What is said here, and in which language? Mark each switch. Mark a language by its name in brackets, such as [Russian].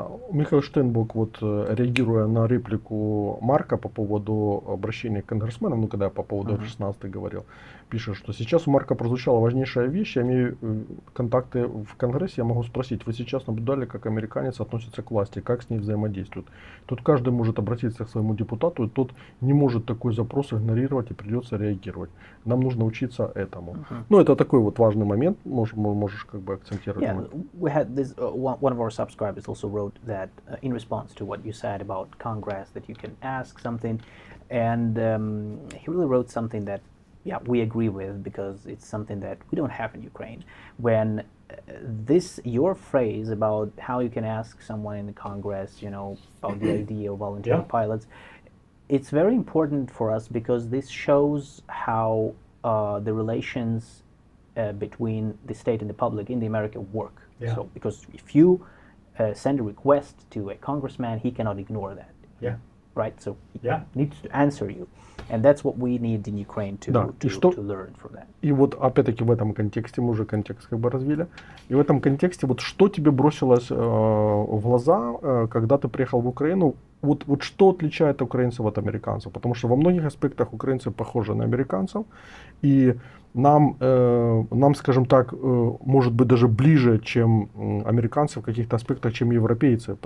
[Russian] Михаил Штейнбок, вот реагируя на реплику Марка по поводу обращения к конгрессменам, ну когда я по поводу F-16 говорил, пишет, что сейчас у Марка прозвучала важнейшая вещь, я имею контакты в Конгрессе, я могу спросить, вы сейчас наблюдали, как американец относится к власти, как с ней взаимодействует? Тут каждый может обратиться к своему депутату, и тот не может такой запрос игнорировать и придется реагировать. Нам нужно учиться этому. Ну это такой вот важный момент, можешь как бы акцентировать. [English] Yeah, we had this, one of our subscribers also wrote that in response to what you said about Congress, that you can ask something, and he really wrote something that, yeah, we agree with, because it's something that we don't have in Ukraine. When your phrase about how you can ask someone in the Congress, you know, about the idea of volunteer pilots, it's very important for us because this shows how the relations between the state and the public in the America work. Yeah. So, because if you send a request to a congressman, he cannot ignore that. Yeah. Right? So he needs to answer you. And that's what we need in Ukraine to learn from that. [Russian] И вот опять-таки в этом контексте, мы уже контекст как бы развили, и в этом контексте вот что тебе бросилось в глаза, когда ты приехал в Украину, вот что отличает украинцев от американцев? Потому что во многих аспектах украинцы похожи на американцев, и нам, скажем так, может быть даже ближе, чем американцы в каких-то аспектах, чем европейцы.